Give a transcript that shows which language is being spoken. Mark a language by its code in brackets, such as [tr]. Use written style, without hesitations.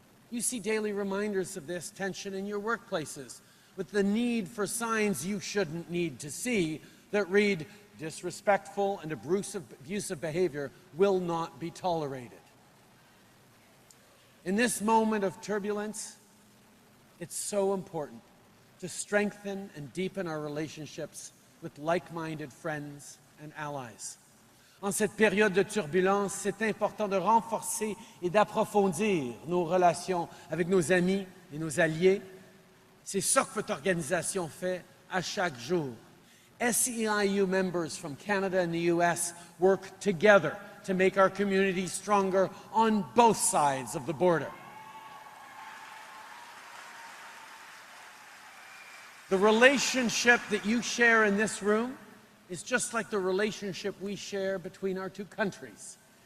[en] You see daily reminders of this tension in your workplaces, with the need for signs you shouldn't need to see that read, disrespectful and abusive behavior will not be tolerated. In this moment of turbulence, it's so important to strengthen and deepen our relationships with like-minded friends and allies. [fr] En cette période de turbulence, c'est important de renforcer et d'approfondir nos relations avec nos amis et nos alliés. C'est ça que votre organisation fait à chaque jour. [en] SEIU members from Canada and the US work together to make our communities stronger on both sides of the border. The relationship that you share in this room is just like the relationship we share between our two countries.